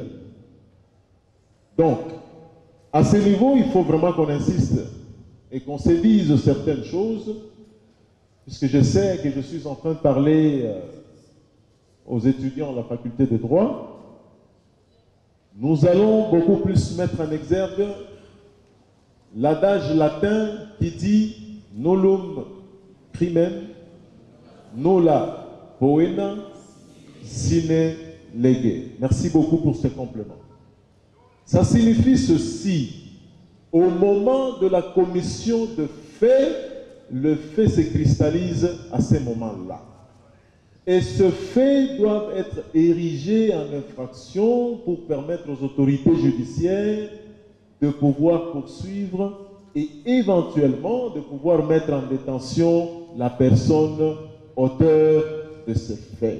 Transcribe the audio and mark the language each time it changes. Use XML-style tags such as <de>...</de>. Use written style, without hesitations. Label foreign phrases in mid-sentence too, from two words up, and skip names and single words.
<fr>Donc, à ce niveau, il faut vraiment qu'on insiste et qu'on se dise certaines choses, puisque je sais que je suis en train de parler aux étudiants de la faculté de droit. Nous allons beaucoup plus mettre en exergue l'adage latin qui dit «</fr> <la>nullum crimen nulla poena sine lege ».</la> <fr>Merci beaucoup pour ce complément. Ça signifie ceci: au moment de la commission de faits, le fait se cristallise à ce moment-là. Et ce fait doit être érigé en infraction pour permettre aux autorités judiciaires de pouvoir poursuivre et éventuellement de pouvoir mettre en détention la personne auteur de ce fait.</fr>